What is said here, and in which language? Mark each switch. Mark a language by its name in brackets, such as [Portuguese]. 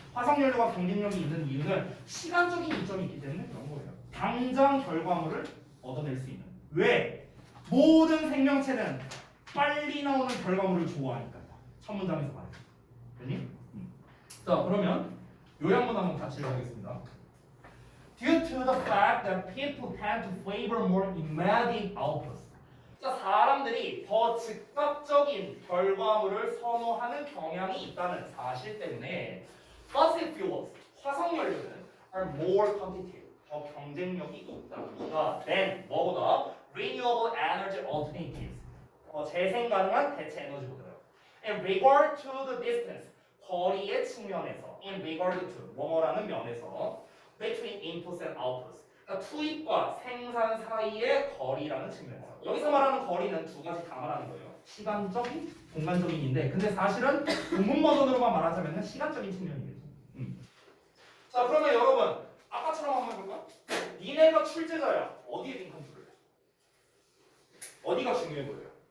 [Korean] 화석연료가 경쟁력이 있는 이유는 시간적인 이점이 있기 때문에 그런 거예요. 당장 결과물을 얻어낼 수 있는. 왜? 모든 생명체는 빨리 나오는 결과물을 좋아하니까요. 첫 문장에서 말해요. 됐니? 자, 그러면 요약문 한번 같이 읽어보겠습니다. [English] Due to the fact that people tend to favor more immediate outputs. [Korean] 자, 사람들이 더 즉각적인 결과물을 선호하는 경향이 있다는 사실 때문에 [English] fossil fuels, [Korean] 화석연료는 [English] are more competitive, [Korean] 더 경쟁력이 있다. than 뭐보다 [English] renewable energy alternatives, [Korean] 재생 가능한 대체 에너지보다요. [English] In regard to the distance, [Korean] 거리의 측면에서, [English] in regard to [Korean] 뭐뭐라는 면에서, [English] between inputs and outputs, [Korean] 그러니까 투입과 생산 사이의 거리라는 측면에서. 여기서 말하는 거리는 두 가지 다 말하는 거예요. 시간적인, 공간적인인데, 근데 사실은 본문 버전으로만 말하자면 시간적인 측면이겠죠. 자, 그러면 여러분, 아까처럼 한번 해볼까? 니네가 출제자야. 어디에 링크를 줄래? 어디가 중요해 보여요?